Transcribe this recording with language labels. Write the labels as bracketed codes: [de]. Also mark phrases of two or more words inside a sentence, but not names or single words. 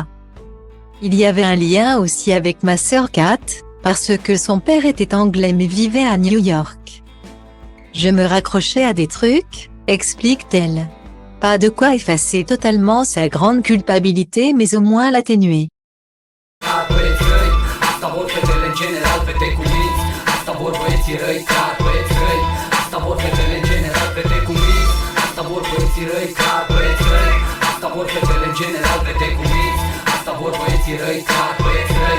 [fr] Il y avait un lien aussi avec ma sœur Kate, parce que son père était anglais mais vivait à New York. Je me raccrochais à des trucs, explique-t-elle. Pas de quoi effacer totalement sa grande culpabilité mais au moins l'atténuer. [ro] Asta vor fetele în general, fete cu minți. Asta vor băieții răi, car băieți răi. Asta vor fetele în general, fete cu minți. Asta vor băieții răi, car băieți răi. Asta vor fetele în general, fete cu minți. Asta vor băieții răi, car băieți răi.